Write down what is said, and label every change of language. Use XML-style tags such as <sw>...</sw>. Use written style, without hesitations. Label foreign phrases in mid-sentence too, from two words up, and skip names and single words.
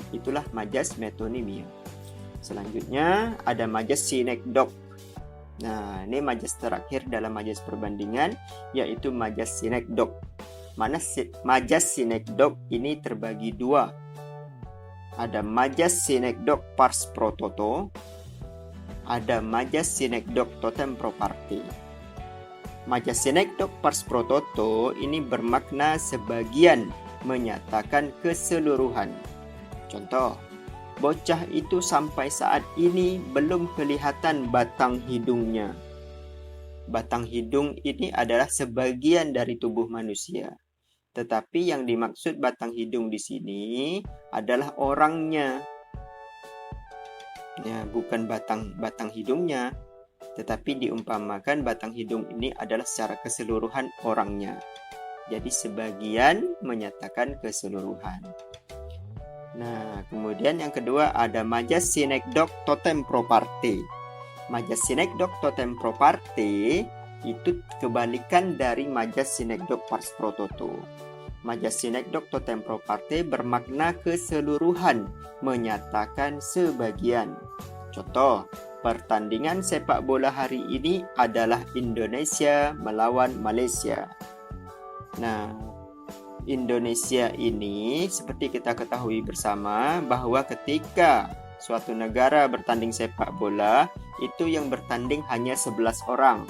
<id>Itulah majas metonimia. Selanjutnya ada majas sinekdok. Nah, ini majas terakhir dalam majas perbandingan, yaitu majas sinekdok. Mana majas sinekdok ini terbagi dua. Ada majas sinekdok</id> <la>pars pro toto,</la> <id>ada majas sinekdok</id> <la>totem pro parte.</la> <id>Majas sinekdok</id> <la>pars pro toto</la> <id>ini bermakna sebagian menyatakan keseluruhan. Contoh, bocah itu sampai saat ini belum kelihatan batang hidungnya. Batang hidung ini adalah sebagian dari tubuh manusia. Tetapi yang dimaksud batang hidung di sini adalah orangnya. Ya, bukan batang hidungnya, tetapi diumpamakan batang hidung ini adalah secara keseluruhan orangnya. Jadi sebagian menyatakan keseluruhan. Nah, kemudian yang kedua ada majas sinekdok</id> <la>totem pro parte.</la> <id>Majas sinekdok</id> <la>totem pro parte</la> <id>itu kebalikan dari majas sinekdok</id> <la>pars pro toto.</la> <id>Majas sinekdok</id> <la>totem pro parte</la> <id>bermakna keseluruhan, menyatakan sebagian. Contoh, pertandingan sepak bola hari ini adalah Indonesia melawan Malaysia. Nah, Indonesia ini seperti kita ketahui bersama bahwa ketika suatu negara bertanding sepak bola, itu yang bertanding hanya 11 orang.</id>